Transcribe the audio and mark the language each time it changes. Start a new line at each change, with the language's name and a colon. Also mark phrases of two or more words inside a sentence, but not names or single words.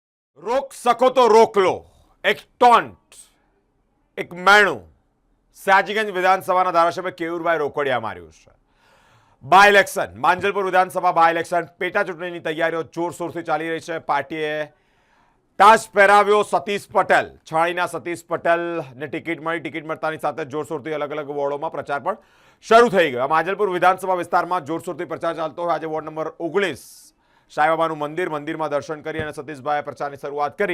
Hindi: रोक सको तो रोक लो
Gujarati: એક ટોન્ટ એક મેણું સયાજીગંજ વિધાનસભા ધારાસભ્ય કેયૂરભાઈ રોકડિયા માર્યું છે।
English: by election
Gujarati: માંજલપુર विधानसभा
English: by election
Gujarati: પેટા ચૂંટણીની તૈયારીઓ જોરશોરથી ચાલી રહી છે। પાર્ટીએ તાજ પહેરાવ્યો સતીશ પટેલ, છાણીના સતીશ પટેલને ટિકિટ મળી। ટિકિટ મળતાની સાથે જોરશોરથી અલગ અલગ વોર્ડોમાં પ્રચાર પણ શરૂ થઈ ગયો। માંજલપુર વિધાનસભા વિસ્તારમાં જોરશોરથી પ્રચાર ચાલતો હોય। આજે વોર્ડ નંબર 19 સાઈબાબાનું મંદિરમાં દર્શન કરી અને સતીશભાઈએ પ્રચારની શરૂઆત કરી।